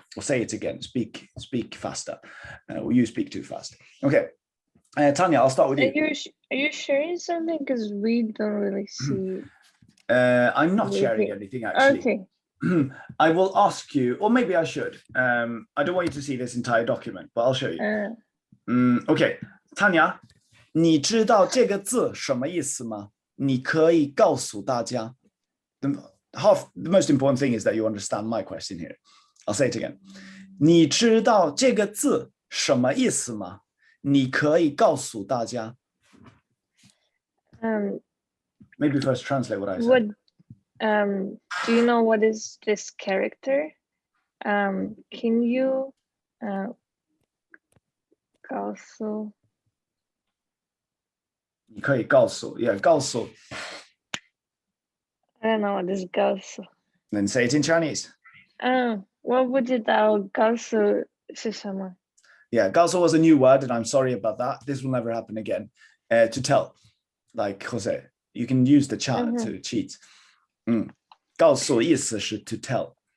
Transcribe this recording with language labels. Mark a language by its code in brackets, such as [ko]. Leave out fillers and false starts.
[en] Or say it again, speak faster, or you speak too fast. Okay, Tanya, I'll start with you. Are you sharing something? Because we don't really see. I'm not sharing anything, actually. Okay. I will ask you, or maybe I should. I don't want you to see this entire document, but I'll show you. [zh] Okay, Tanya, 你知道这个字什么意思吗？你可以告诉大家。 [en] The most important thing is that you understand my question here. I'll say it again. [zh] 你知道这个字什么意思吗？你可以告诉大家。 [en] Maybe first translate what I said. Do you know what is this character? Can you 告诉？ [zh] 你可以告诉 ，yeah， 告诉。 [en] I don't know what is 告诉。 Then say it in Chinese. [zh] 我不知道告诉是什么。 [en] Yeah, 告诉 was a new word, and I'm sorry about that. This will never happen again. To tell, like Jose, you can use the chat to cheat. [zh] 告诉意思是 [en] to tell.